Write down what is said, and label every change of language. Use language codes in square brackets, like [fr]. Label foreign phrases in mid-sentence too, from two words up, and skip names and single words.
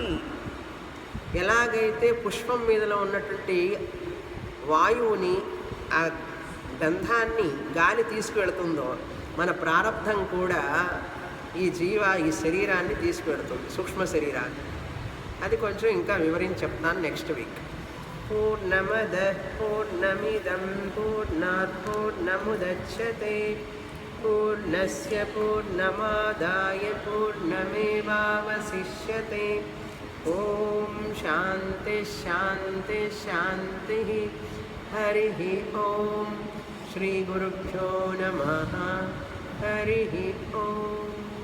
[te] ఎలాగైతే పుష్పం మీదలో ఉన్నటువంటి వాయువుని, ఆ గంధాన్ని గాలి తీసుకువెళుతుందో, మన ప్రారంధం కూడా ఈ శరీరాన్ని తీసుకువెళుతుంది, సూక్ష్మ శరీరాన్ని. అది కొంచెం ఇంకా వివరించి చెప్తాను [en] next week. [sa] పూర్ణమద పూర్ణమిదం పూర్ణాత్ పూర్ణముదచ్యతే పూర్ణస్య పూర్ణమాదాయ పూర్ణమేవావశిష్యతే. ఓం శాంతి శాంతి శాంతి. హరి ఓం. శ్రీ గురుభ్యో నమః. హరి ఓం.